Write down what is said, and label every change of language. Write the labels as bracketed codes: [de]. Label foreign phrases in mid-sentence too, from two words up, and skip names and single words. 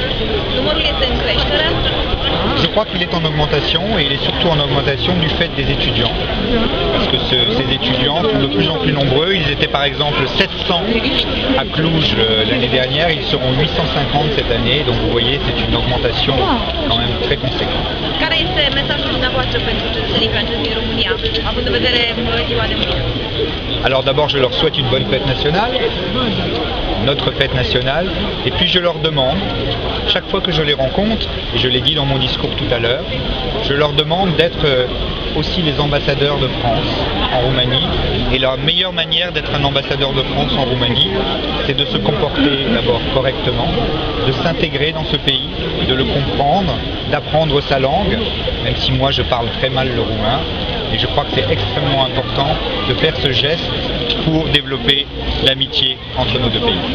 [fr] Je crois qu'il est en augmentation, et il est surtout en augmentation du fait des étudiants. Parce que ces étudiants sont de plus en plus nombreux. Ils étaient par exemple 700 à Cluj l'année dernière, ils seront 850 cette année. Donc vous voyez, c'est une augmentation quand même très conséquente. [ro] Care este mesajul dumneavoastră pentru cetățenii francezi din România, având în vedere ziua de mâine? [fr] Alors d'abord, je leur souhaite une bonne fête nationale, notre fête nationale, et puis je leur demande, chaque fois que je les rencontre, et je l'ai dit dans mon discours tout à l'heure, je leur demande d'être aussi les ambassadeurs de France en Roumanie, et la meilleure manière d'être un ambassadeur de France en Roumanie, c'est de se comporter d'abord correctement, de s'intégrer dans ce pays, de le comprendre, d'apprendre sa langue, même si moi je parle très mal le roumain, et je crois que c'est extrêmement important de faire ce geste pour développer l'amitié entre nos deux pays.